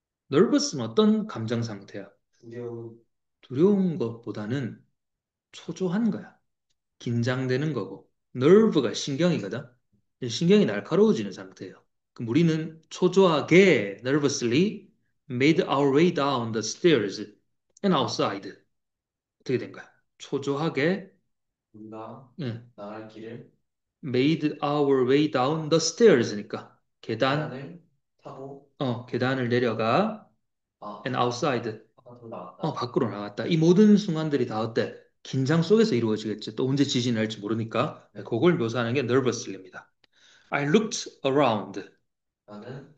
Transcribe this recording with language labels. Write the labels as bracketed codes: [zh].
[ko] nervous는 어떤 감정 상태야? 두려운. 두려운 것보다는 초조한 거야. 긴장되는 거고. nerve가 신경이거든. 신경이 날카로워지는 상태예요. 그럼 우리는 초조하게 [en] nervously made our way down the stairs and outside. [ko] 어떻게 된 거야? 초조하게 우리가 예, 나갈 길을 [en] made our way down the stairs니까 [ko] 계단을 타고 계단을 내려가 [en] and outside [ko] 바깥으로 나갔다. 밖으로 나갔다. 이 모든 순간들이 다 어때? 긴장 속에서 이루어지겠지. 또 언제 지진이 날지 모르니까. 네, 네. 그걸 묘사하는 게 nervously입니다. [en] I looked around. [ko] 나는